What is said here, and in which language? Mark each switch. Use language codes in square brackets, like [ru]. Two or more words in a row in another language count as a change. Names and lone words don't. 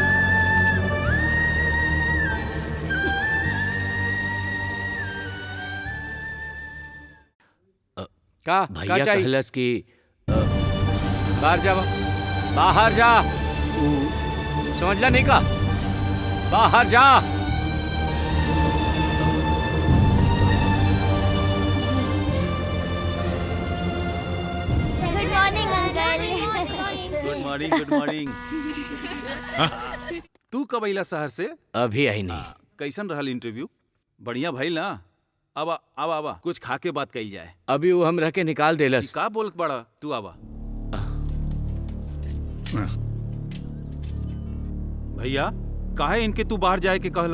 [bho] का भैया चाहिए? कहलस कि बाहर जा, बाहर जा। समझला नहीं का? बाहर जा। [en] good morning uncle. good morning, good morning. [bho] तू कब अइला शहर से? अभी आई नहीं। कैसन रहल इंटरव्यू? बढ़िया भइल ना? आवा आवा आवा, कुछ खा के बात कही जाए। अभी वो हम रह के निकाल देलस। का बोलत बड़ा तू? आवा भैया, काहे इनके तू बाहर जाए के कहला?